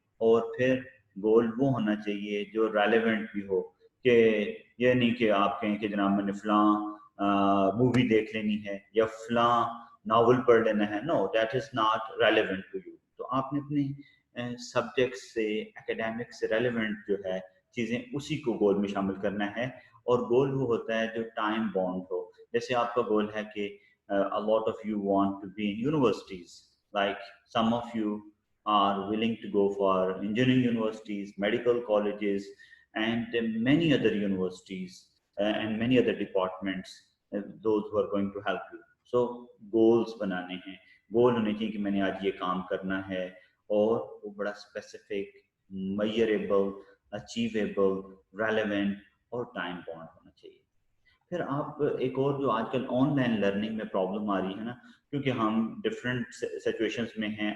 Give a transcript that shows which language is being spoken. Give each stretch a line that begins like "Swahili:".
Hindi: और फिर गोल वो होना चाहिए जो रेलेवेंट भी हो, कि ये नहीं कि आप कहें कि जनाब मैंने फलां मूवी देख लेनी है या फलां नावल पढ़ लेना है.
English: No, that is not relevant to you.
Hindi: तो आपने अपने सब्जेक्ट से, एकेडमिक से रेलेवेंट जो है चीज़ें, उसी को गोल में शामिल करना है. और गोल वो होता है जो टाइम बाउंड हो. जैसे आपका गोल है कि
English: a lot of you want to be in universities, like some of you are willing to go for engineering universities, medical colleges, and many other universities and many other departments, those who are going to help you.
Hindi: So goals बनाने हैं. गोल होने चाहिए कि मैंने आज ये काम करना है और वो बड़ा स्पेसिफिक, मेजरेबल, अचीवेबल, रेलेवेंट और टाइम बाउंड होना चाहिए. फिर आप एक और जो आजकल ऑनलाइन लर्निंग में प्रॉब्लम आ रही है ना, क्योंकि हम डिफरेंट सिचुएशंस में हैं.